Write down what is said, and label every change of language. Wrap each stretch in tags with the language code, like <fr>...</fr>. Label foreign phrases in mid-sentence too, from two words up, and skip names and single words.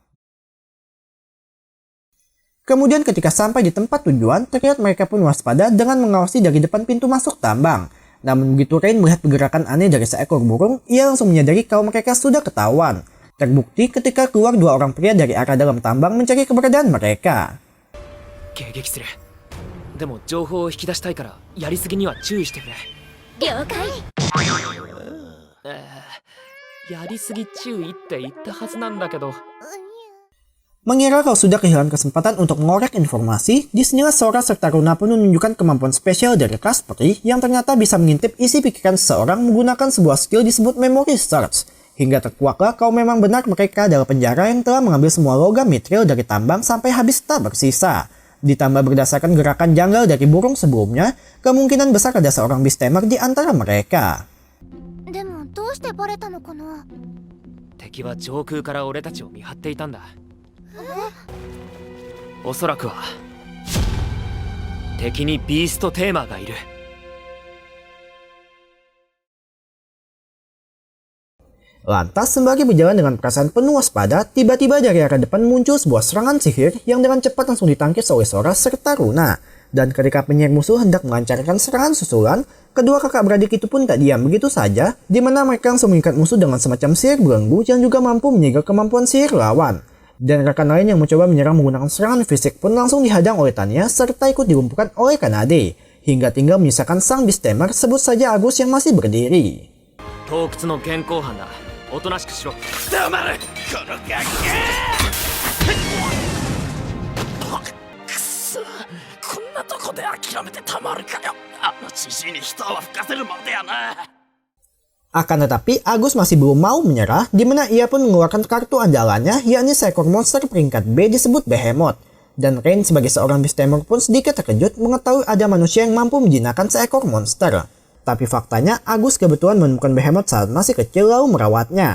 <id>Kemudian ketika sampai di tempat tujuan, terlihat mereka pun waspada dengan mengawasi dari depan pintu masuk tambang. Namun begitu Rain melihat pergerakan aneh dari seekor burung, ia langsung menyadari kalau mereka sudah ketahuan. Terbukti ketika keluar 2 orang pria dari arah dalam tambang mencari keberadaan mereka.</id> <ja>迎撃する。でも情報を引き出したいからやりすぎには注意してくれ。了解。やりすぎ注意って言ったはずなんだけど。</ja> <id>Mengira kalau sudah kehilangan kesempatan untuk mengorek informasi, disinilah Sora serta Runa pun menunjukkan kemampuan spesial dari Kasperi yang ternyata bisa mengintip isi pikiran seseorang menggunakan sebuah skill disebut Memory Search. Hingga terkuaklah kalau memang benar mereka adalah penjara yang telah mengambil semua logam mithril dari tambang sampai habis tak bersisa. Ditambah berdasarkan gerakan janggal dari burung sebelumnya, kemungkinan besar ada seorang beastamer di antara mereka.</id> <ja>でもどうしてバレたのかな。敵は上空から俺たちを見張っていたんだ。おそらくは敵にビーストテーマーがいる。</ja> <id>Lantas sembari berjalan dengan perasaan penuh waspada, tiba-tiba dari arah depan muncul sebuah serangan sihir yang dengan cepat langsung ditangkis oleh Sora serta Runa. Dan ketika penyihir musuh hendak melancarkan serangan susulan, kedua kakak beradik itu pun tak diam begitu saja, di mana mereka langsung mengikat musuh dengan semacam sihir belenggu yang juga mampu menyegel kemampuan sihir lawan. Dan rekan lain yang mencoba menyerang menggunakan serangan fisik pun langsung dihadang oleh Tanya serta ikut dilumpuhkan oleh Kanade, hingga tinggal menyisakan sang beastamer sebut saja Agus yang masih berdiri.</id> <ja>洞窟の現行犯だ。おとなしくしろ。黙れこのガキくそ、こんなとこで諦めてたまるかよ。あのじじいに人は吹かせるまでやな。</ja> <id>Akan tetapi Agus masih belum mau menyerah, di mana ia pun mengeluarkan kartu andalannya, yakni seekor monster peringkat B disebut Behemoth. Dan Rain sebagai seorang beastamer pun sedikit terkejut mengetahui ada manusia yang mampu menjinakkan seekor monster. Tapi faktanya Agus kebetulan menemukan Behemoth saat masih kecil lalu merawatnya.</id>